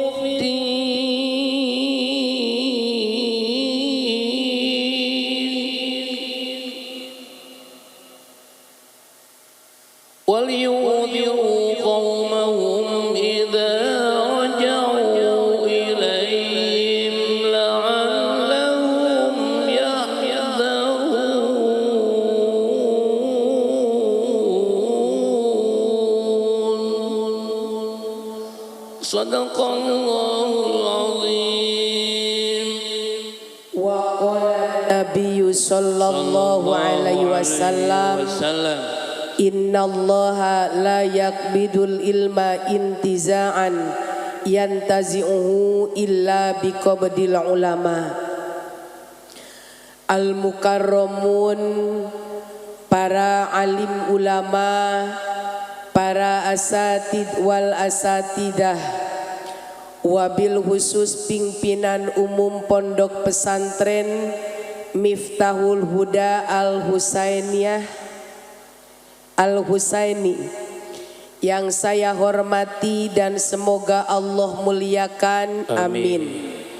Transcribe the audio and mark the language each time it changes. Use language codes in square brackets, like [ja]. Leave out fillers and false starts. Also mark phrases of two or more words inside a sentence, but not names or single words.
[ar] الدين ولينذروا قومهم إذا رجعوا إليهم لعلهم يحذرون. صدق الله العظيم. وقال النبي صلى الله عليه وسلم إن الله لا يقبض العلم انتزاعا ينتزعه إلا بقبض العلماء. [id] Al-mukarramun, para alim ulama, para [ar] أساتيذ والأساتذة, وبالخصوص [id] pimpinan umum pondok pesantren Miftahul Huda Al-Husaini yang saya hormati dan semoga Allah muliakan. Amin.